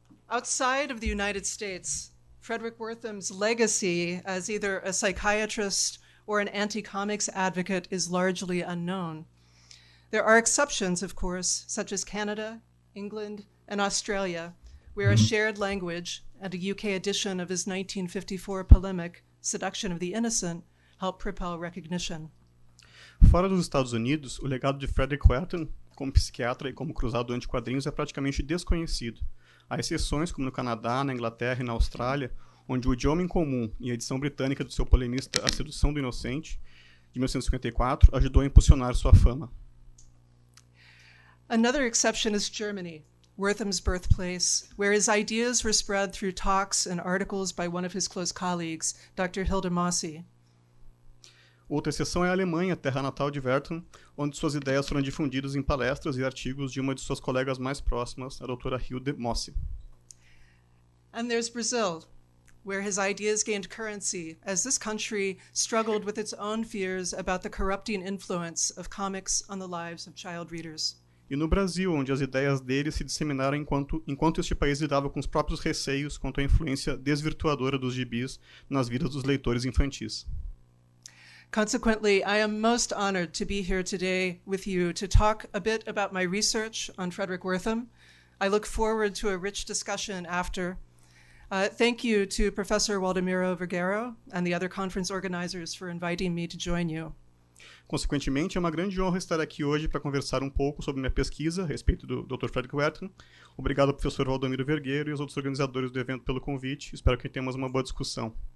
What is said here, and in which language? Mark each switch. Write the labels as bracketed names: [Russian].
[English] Outside of the United States, Fredric Wertham's legacy as either a psychiatrist or an anti-comics advocate is largely unknown. There are exceptions, of course, such as Canada, England, and Australia, where a shared language and a UK edition of his 1954 polemic, Seduction of the Innocent, helped propel recognition. [Portuguese] Fora dos Estados Unidos, o legado de Fredric Wertham, como psiquiatra e como cruzado anti-quadrinhos, é praticamente desconhecido. Há exceções, como no Canadá, na Inglaterra e na Austrália, onde o idioma em comum e a edição britânica do seu polemista A Sedução do Inocente, de 1954, ajudou a impulsionar sua fama. [English] Another exception is Germany, Wertham's birthplace, where his ideas were spread through talks and articles by one of his close colleagues, Dr. Hilde Mosse. [Portuguese] Outra exceção é a Alemanha, terra natal de Wertham, onde suas ideias foram difundidas em palestras e artigos de uma de suas colegas mais próximas, a doutora Hilde Mosse. [English] And there's Brazil, where his ideas gained currency as this country struggled with its own fears about the corrupting influence of comics on the lives of child readers. [Portuguese] E no Brasil, onde as ideias dele se disseminaram enquanto este país lidava com os próprios receios quanto à influência desvirtuadora dos gibis nas vidas dos leitores infantis. [English] Consequently, I am most honored to be here today with you to talk a bit about my research on Fredric Wertham. I look forward to a rich discussion after. Thank you to Professor Waldemiro Vergero and the other conference organizers for inviting me to join you. [Portuguese] Consequentemente, é uma grande honra estar aqui hoje para conversar um pouco sobre minha pesquisa a respeito do Dr. Fredric Wertham. Obrigado ao professor Waldemiro Vergero e aos outros organizadores do evento pelo convite. Espero que tenhamos uma boa discussão.